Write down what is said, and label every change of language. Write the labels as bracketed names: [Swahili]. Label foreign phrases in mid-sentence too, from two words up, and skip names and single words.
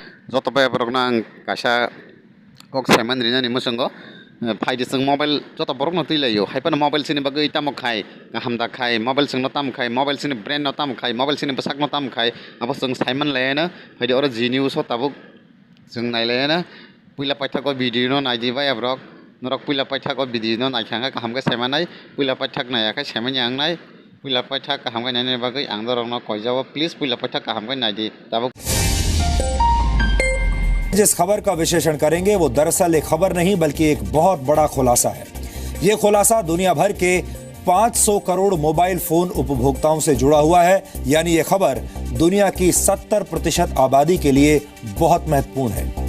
[Kok Borok] Jotobe borokno ang kaisa kok saiman rinani musungo faide sing mobile joto borokno tuilayo haipano mobile sini bagui tamo khai gahamda khai mobile sing no tam khai mobile sini brand no tam khai mobile sini besak no tam khai abo sing saiman layana faide oro ji news ho tabuk sing nailayana puila paithako video no naidi bai abrok norok puila paithako video no naikhanga gahamga saimanai puila paithak naiyakhai saiman yangnai puila paithak gahamga nainai bagui ang dorokno koijao please puila paithak gahamga naidi tabuk [Hindi] जिस खबर का विश्लेषण करेंगे वो दरअसल एक खबर नहीं बल्कि एक बहुत बड़ा खुलासा है। ये खुलासा दुनिया भर के 500 करोड़ मोबाइल फोन उपभोक्ताओं से जुड़ा हुआ है। यानी ये खबर दुनिया की 70% आबादी के लिए बहुत महत्वपूर्ण है।